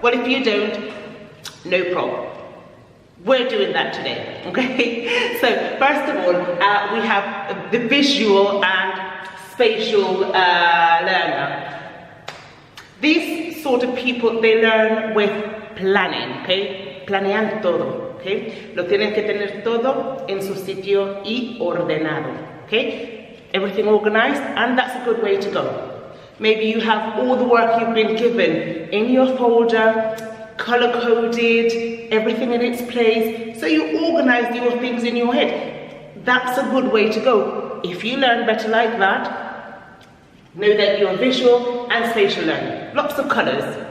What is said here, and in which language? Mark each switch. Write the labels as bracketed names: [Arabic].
[English] Well, if you don't, no problem. We're doing that today, okay? So first of all, we have the visual and spatial learner. These sort of people, they learn with planning, okay? [Spanish] Planean todo, okay? Lo tienen que tener todo en su sitio y ordenado, okay? [English] Everything organized, and that's a good way to go. Maybe you have all the work you've been given in your folder, color-coded, everything in its place, so you organize your things in your head. That's a good way to go. If you learn better like that, know that you're visual and spatial learning. Lots of colors.